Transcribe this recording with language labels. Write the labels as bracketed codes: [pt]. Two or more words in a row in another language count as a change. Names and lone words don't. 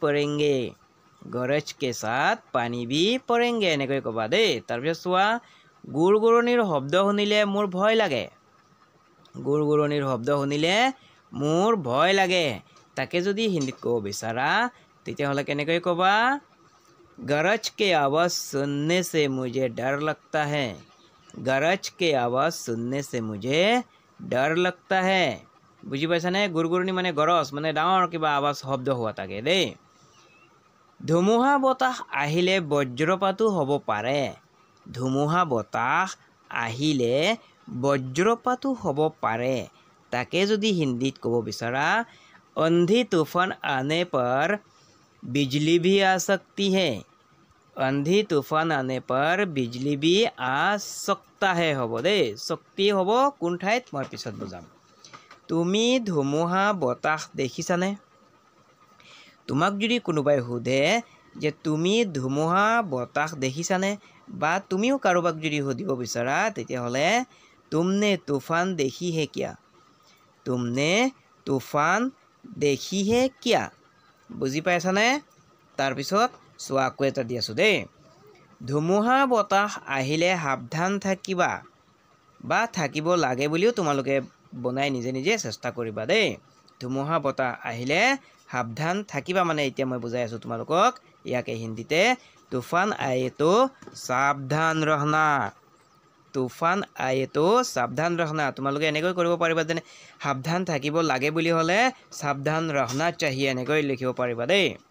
[hi] भी पड़ेंगे [as] এনেকৈ ক'বা দেই তাৰপিছত চোৱা গুড়গুড়নিৰ শব্দ শুনিলে মোৰ ভয় লাগে তাকে যদি হিন্দীত ক'ব বিচাৰা তেতিয়াহ'লে কেনেকৈ ক'বা [hi] गरज के आवाज सुनने से मुझे डर लगता है [as] বুজি পাইছানে গুড়গুড়নি মানে গৰজ মানে ডাঙৰ কিবা আৱাজ শব্দ হোৱা থাকে দেই ধুমুহা বতাহ আহিলে বজ্ৰপাতো হ'ব পাৰে তাকে যদি হিন্দীত ক'ব বিচাৰা [hi] अंधी तूफान आने पर बिजली भी आ सकती है [as] হ'ব দেই শক্তি হ'ব কোন ঠাইত মই পিছত বুজাম তুমি ধুমুহা বতাহ দেখিছানে তোমাক যদি কোনোবাই সোধে যে তুমি ধুমুহা বতাহ দেখিছানে বা তুমিও কাৰোবাক যদি সুধিব বিচাৰা তেতিয়াহ'লে [hi] तुमने तूफान देखी है क्या तुमने तूफान देखी है क्या [as] বুজি পাইছানে তাৰপিছত চোৱা আকৌ এটা দি আছোঁ দেই ধুমুহা বতাহ আহিলে সাৱধান থাকিবা বা থাকিব লাগে বুলিও তোমালোকে বনাই নিজে নিজে চেষ্টা কৰিবা দেই ধুমুহা বতাহ আহিলে সাৱধান থাকিবা মানে এতিয়া মই বুজাই আছোঁ তোমালোকক ইয়াকে হিন্দীতে [hi] तूफान आए तो सावधान रहना तूफान आए तो सावधान रहना [as] তোমালোকে এনেকৈ কৰিব পাৰিবা যেনে সাৱধান থাকিব লাগে বুলি হ'লে [hi] सावधान रहना चाहिए [as] এনেকৈ লিখিব পাৰিবা দেই